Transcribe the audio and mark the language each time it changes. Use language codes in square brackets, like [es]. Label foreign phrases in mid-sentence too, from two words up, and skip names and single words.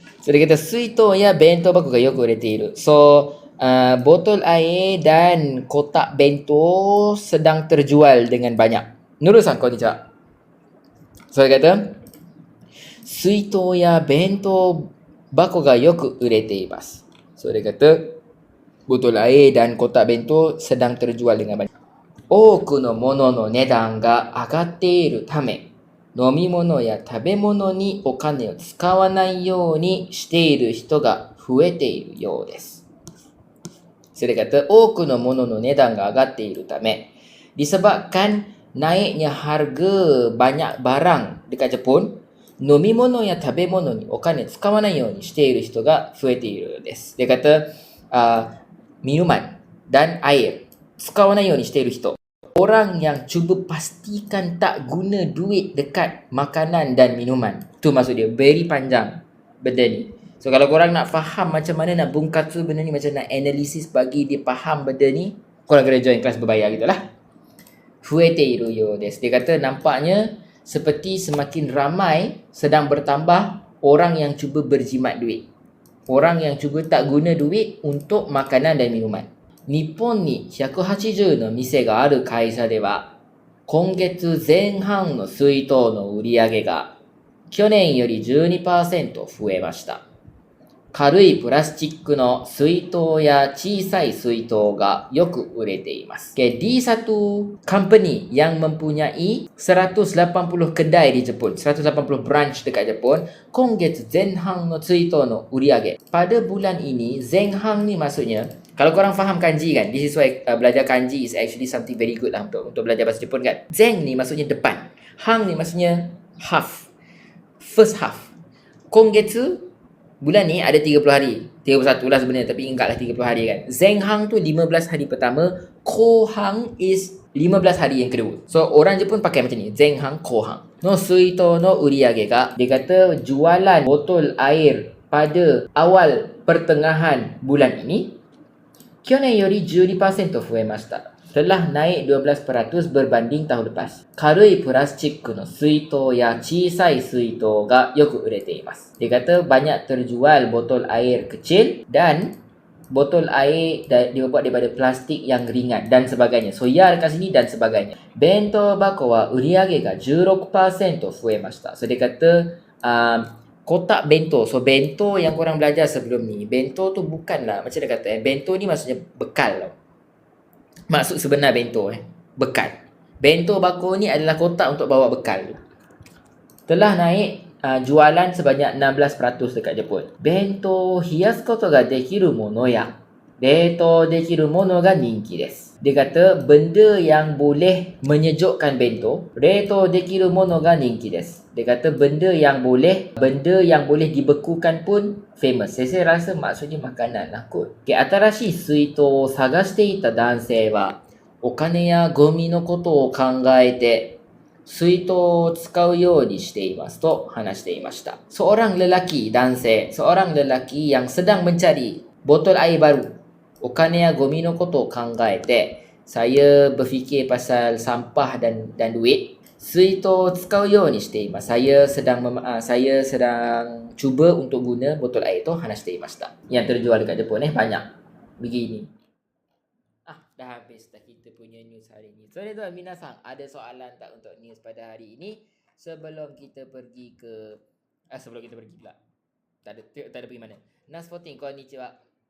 [ms] So dia kata [ja] 水筒や弁当箱がよく売れている. [ms] So botol air dan kotak bento sedang terjual dengan banyak. [ja] ヌルさん、こんにちは. [ms] So dia kata [ja] 水筒や弁当箱がよく売れています. [ms] So dia kata botol air dan kotak bento sedang terjual dengan banyak. [ja] 多くのものの値段が上がっているため飲み物や食べ物にお金を使わないようにしている人が増えているようです [ms] 。So, dia kata, [ja] 多くのものの値段が上がっているため、 [ms] disebabkan naiknya harga banyak barang dekat Jepun, [ja] 飲み物や食べ物にお金使わないようにしている人が増えているようです。 [ms] Dia kata, minuman dan air, [ja] 使わないようにしている人. [ms] Orang yang cuba pastikan tak guna duit dekat makanan dan minuman. Tu maksud dia. Very panjang benda ni. So kalau korang nak faham macam mana nak bungkatu benda ni, macam nak analisis bagi dia faham benda ni, korang kena join kelas berbayar gitu lah. [ja] 増えているようです. [ms] Dia kata nampaknya seperti semakin ramai sedang bertambah orang yang cuba berjimat duit. Orang yang cuba tak guna duit untuk makanan dan minuman. [ja] 日本に180の店がある会社では、今月前半の水筒の売り上げが去年より 12% 増えました。軽いプラスチックの水筒や小さい水筒がよく売れています。 [ms] Okay, di satu company yang mempunyai 180 kedai di Jepun, 180 branch dekat Jepun, [ja] 今月前半の水筒の売り上げ. [ms] Pada bulan ini, 前半 ni maksudnya, kalau korang faham kanji kan, [en] this is why [ms] belajar kanji [en] is actually something very good [ms] lah untuk belajar bahasa Jepun kan. Zen ni maksudnya depan, hang ni maksudnya half, [en] first half. [ja] 今月, [ms] bulan ni ada 30 hari. 31 lah sebenarnya, tapi ingatlah 30 hari kan. Zenhang tu 15 hari pertama, Kohang is 15 hari yang kedua. So orang Jepun pakai macam ni, [ja] 前半、後半。の水筒の売り上げが, [ms] dia kata jualan botol air pada awal pertengahan bulan ini, [ja] 去年より12%増えました. [ms] Telah naik 12% berbanding tahun lepas. [ja] 軽いプラスチックの水筒や小さい水筒がよく売れています. [ms] Dia kata banyak terjual botol air kecil dan botol air dibuat daripada plastik yang ringan dan sebagainya. So ya dekat sini dan sebagainya. [ja] 弁当箱は売り上げが16%増えました. [ms] So dia kata kotak bento. So bento yang korang belajar sebelum ni, bento tu bukanlah macam dia kata, bento ni maksudnya bekal tau. Maksud sebenar bento bekal. Bento bako ni adalah kotak untuk bawa bekal. Telah naik jualan sebanyak 16% dekat Jepun. [ja] 弁当冷やすことができるものや冷凍できるものが人気です. [ms] Dia kata benda yang boleh menyejukkan bento, [ja] 冷凍できるものが人気です. [ms] Dia kata benda yang boleh dibekukan pun famous. Saya rasa maksudnya makanan lah kot. [ja] Okay, 新しい水筒を探していた男性は、お金やゴミのことを考えて、水筒を使うようにしていますと話していました。 [ms] Seorang lelaki, seorang lelaki yang sedang mencari botol air baru. [ja] お金やゴミのことを考えて、 [ms] saya berfikir pasal sampah dan duit. [ja] 水筒を使うようにしています。 [ms] Saya sedang cuba untuk guna botol air tu, [ja] 話していました。 [ms] Yang terjual dekat Jepun banyak. Begini. Dah habis dah kita punya news hari ni. So, tuan-tuan, minasan, ada soalan tak untuk news pada hari ini? Sebelum kita pergi pula. Tak ada pergi mana. Nas 14, konnichiwa.